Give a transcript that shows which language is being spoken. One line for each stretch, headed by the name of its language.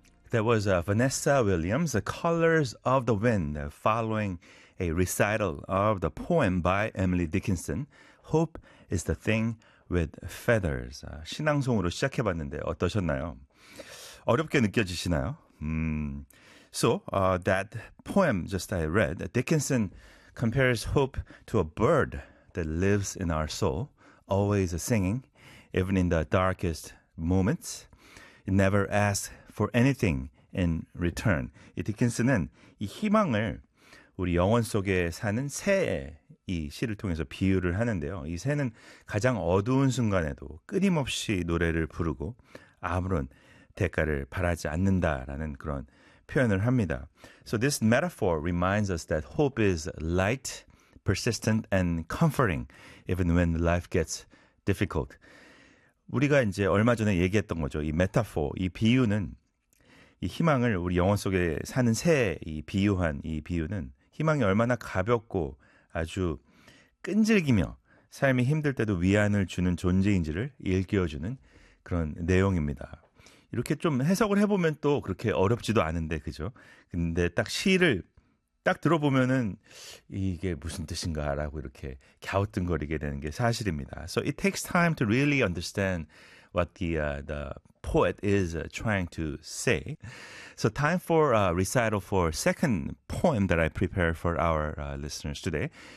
English: That was Vanessa Williams, The Colors of the Wind, following a recital of the poem by Emily Dickinson, Hope is the Thing with Feathers.
Korean: 신앙송으로 시작해봤는데 어떠셨나요? 어렵게 느껴지시나요?
English: That poem just I read, Dickinson compares hope to a bird that lives in our soul, always singing, even in the darkest moments. It never asks for anything in return.
Korean: 이 디킨슨은 이 희망을 우리 영혼 속에 사는 새의 이 시를 통해서 비유를 하는데요. 이 새는 가장 어두운 순간에도 끊임없이 노래를 부르고 아무런 대가를 바라지 않는다라는 그런 표현을 합니다.
English: So this metaphor reminds us that hope is light, persistent, and comforting even when life gets difficult.
Korean: 우리가 이제 얼마 전에 얘기했던 거죠. 이 메타포, 이 비유는 이 희망을 우리 영혼 속에 사는 새에 비유한 이 비유는 희망이 얼마나 가볍고 아주 끈질기며 삶이 힘들 때도 위안을 주는 존재인지를 일깨워주는 그런 내용입니다. 이렇게 좀 해석을 해보면 또 그렇게 어렵지도 않은데, 그죠? 근데 딱 시를 딱 들어보면은 이게 무슨 뜻인가라고 이렇게 갸우뚱거리게 되는 게 사실입니다.
English: So it takes time to really understand what the poet is trying to say. So time for a recital for second poem that I prepared for our listeners today.